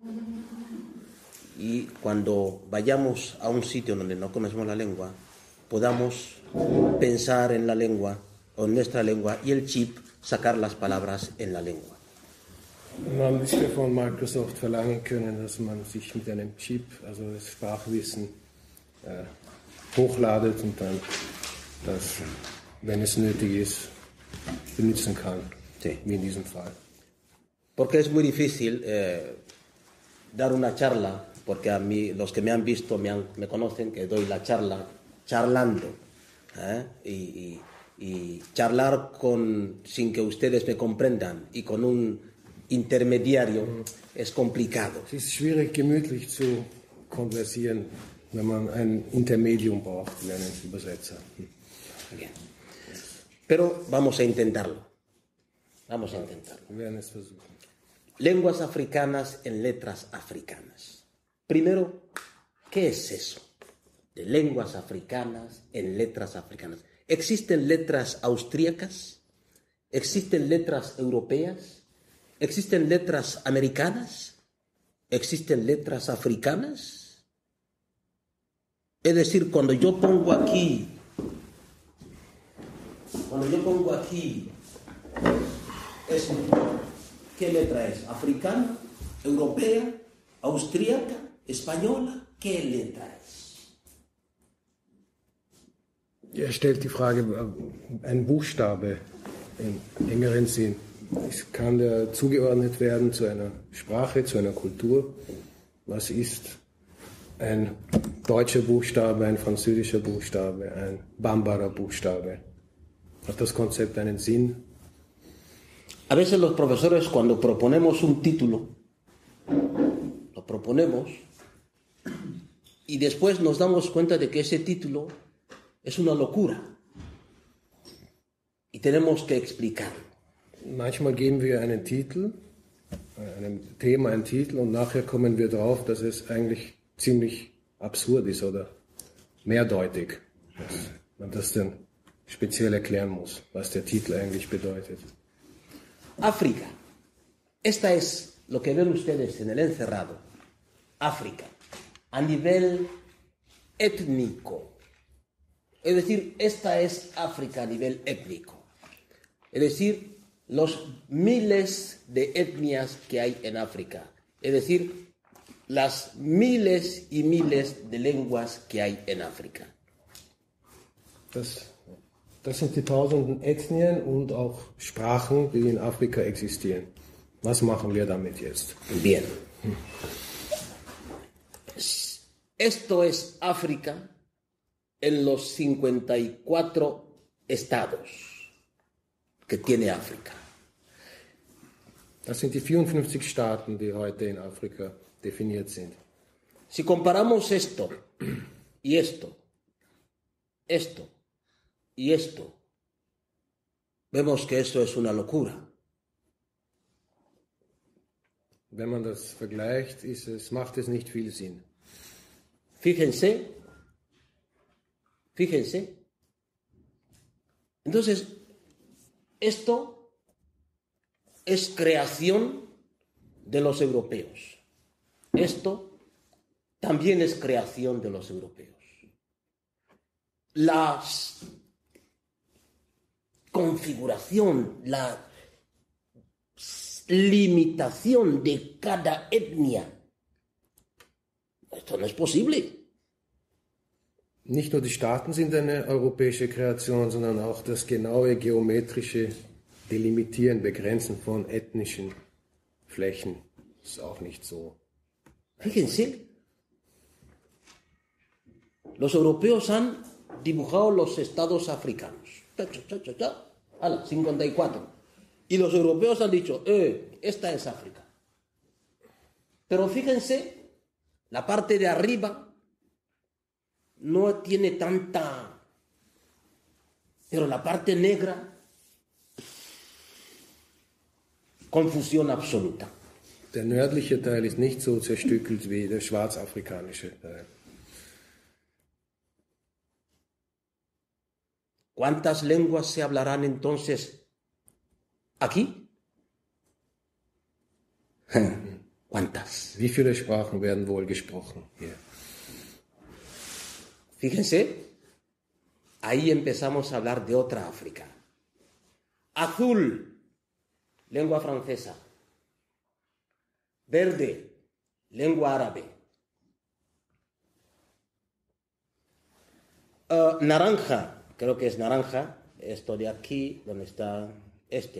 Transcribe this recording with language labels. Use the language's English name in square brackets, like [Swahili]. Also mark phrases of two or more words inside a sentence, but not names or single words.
[Spanish] Y cuando vayamos a un sitio donde no conocemos la lengua, podamos pensar en la lengua o en nuestra lengua y el chip sacar las palabras en la lengua. [German] Man müsste von Microsoft verlangen können, dass man sich mit einem Chip, also das Sprachwissen, hochladet und dann das, wenn es nötig ist, benutzen kann, [Spanish] sí. [German] Wie in diesem Fall. [Spanish] Porque es muy difícil dar una charla, porque a mí, los que me han visto me conocen, que doy la charla charlando, y charlar sin que ustedes me comprendan y con un intermediario es complicado. [German] Es ist schwierig, gemütlich zu konversieren, wenn man ein Intermedium braucht, wie einen Übersetzer. [Spanish] Bien. Pero vamos a intentarlo. Vamos a intentarlo. [German] Wir werden es versuchen. [Spanish] Lenguas africanas en letras africanas. Primero, ¿qué es eso? De lenguas africanas en letras africanas. ¿Existen letras austríacas? ¿Existen letras europeas? ¿Existen letras americanas? ¿Existen letras africanas? Es decir, cuando yo pongo aquí eso, ¿qué letra es? ¿Africana? ¿Europea? ¿Austríaca? ¿Española? ¿Qué letra es? [German] Er stellt die Frage, ein Buchstabe im engeren Sinn, kann der zugeordnet werden zu einer Sprache, zu einer Kultur? Was ist ein deutscher Buchstabe, ein französischer Buchstabe, ein Bambara Buchstabe? Hat das Konzept einen Sinn? [Spanish] A veces los profesores, cuando proponemos un título, lo proponemos y después nos damos cuenta de que ese título es una locura y tenemos que explicarlo. [German] Manchmal geben wir einen Titel, einem Thema einen Titel und nachher kommen wir drauf, dass es eigentlich ziemlich absurd ist oder mehrdeutig, dass man das dann speziell erklären muss, was der Titel eigentlich bedeutet. [Spanish] África. Esta es lo que ven ustedes en el encerrado. África. A nivel étnico. Es decir, esta es África a nivel étnico. Es decir, los miles de etnias que hay en África. Es decir, las miles y miles de lenguas que hay en África. [German] Das sind die tausenden Ethnien und auch Sprachen, die in Afrika existieren. Was machen wir damit jetzt? [Spanish] Bien. Esto es África en los 54 estados que tiene África. [German] Das sind die 54 Staaten, die heute in Afrika definiert sind. [Spanish] Si comparamos esto y esto, esto y esto, vemos que esto es una locura. [German] Wenn man das vergleicht, macht es nicht viel Sinn. [Spanish] Fíjense. Entonces, esto es creación de los europeos. Esto también es creación de los europeos. La configuración, la limitación de cada etnia, esto no es posible. [German] Nicht nur die Staaten sind eine europäische Kreation, sondern auch das genaue geometrische Delimitieren, Begrenzen von ethnischen Flächen ist auch nicht so. [Spanish] Fíjense, los europeos han dibujado los estados africanos. 54. Y los europeos han dicho, esta es África. Pero fíjense, la parte de arriba no tiene tanta, pero la parte negra, confusión absoluta. [German] Der nördliche Teil ist nicht so zerstückelt wie der schwarzafrikanische Teil. [Spanish] ¿Cuántas lenguas se hablarán entonces aquí? ¿Cuántas? [German] Wie viele Sprachen werden wohl gesprochen hier? [Spanish] Fíjense, ahí empezamos a hablar de otra África. Azul, lengua francesa. Verde, lengua árabe. Naranja, creo que es naranja, esto de aquí, donde está este.